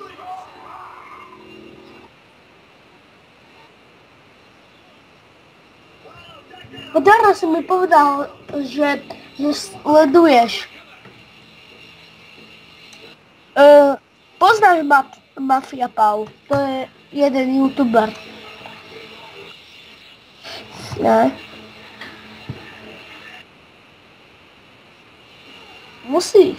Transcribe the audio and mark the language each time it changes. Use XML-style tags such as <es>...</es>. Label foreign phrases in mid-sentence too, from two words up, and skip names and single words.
<sk>Teraz si mi povedal, že sleduješ. Poznáš Mafia Paul, to je jeden youtuber. Ne? Musíš.</sk>